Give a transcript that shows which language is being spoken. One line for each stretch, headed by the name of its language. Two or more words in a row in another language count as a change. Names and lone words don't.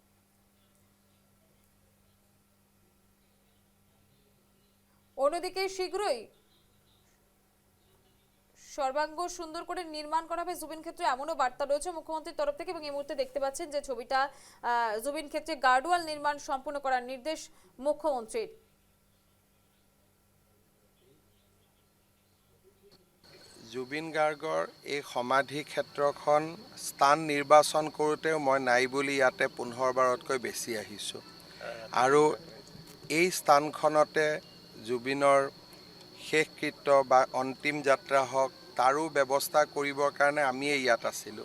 Bangla: অন্যদিকে শীঘ্রই সর্বাঙ্গ সুন্দর করে নির্মাণ করা হবে জুবিন ক্ষেত্রে, এমনও বার্তা রয়েছে মুখ্যমন্ত্রীর তরফ থেকে। এবং এই মুহূর্তে দেখতে পাচ্ছেন যে ছবিটা, জুবিন ক্ষেত্রে গার্ডওয়াল নির্মাণ সম্পূর্ণ করার নির্দেশ মুখ্যমন্ত্রীর।
Assamese: জুবিন গাৰ্গৰ এই সমাধি ক্ষেত্ৰখন স্থান নিৰ্বাচন কৰোঁতেও মই নাই বুলি ইয়াতে 15বাৰতকৈ বেছি আহিছোঁ আৰু এই স্থানখনতে জুবিনৰ শেষকৃত্য বা অন্তিম যাত্ৰা হওক তাৰো ব্যৱস্থা কৰিবৰ কাৰণে আমিয়ে ইয়াত আছিলোঁ।